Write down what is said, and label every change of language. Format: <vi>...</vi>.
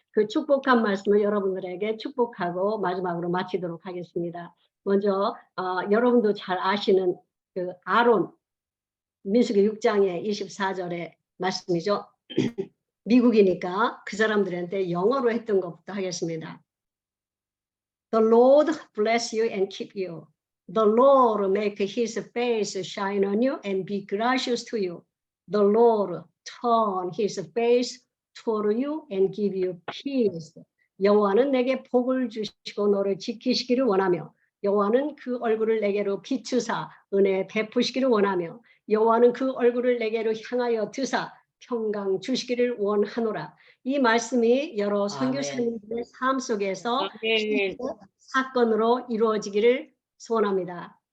<ko>그 축복한 말씀을 여러분들에게 축복하고 마지막으로 마치도록 하겠습니다. 먼저 여러분도 잘 아시는 그 아론, 민수기 6장의 24절의 말씀이죠. 미국이니까 그 사람들한테 영어로 했던 것부터 하겠습니다.</ko> <en>The Lord bless you and keep you. The Lord make his face shine on you and be gracious to you. The Lord turn his face toward you and give you peace.</en> <ko>여호와는 내게 복을 주시고 너를 지키시기를 원하며, 여호와는 그 얼굴을 내게로 비추사 은혜 베푸시기를 원하며, 여호와는 그 얼굴을 내게로 향하여 드사 평강 주시기를 원하노라. 이 말씀이 여러 선교사님들의 삶 속에서 사건으로 이루어지기를 소원합니다.</ko>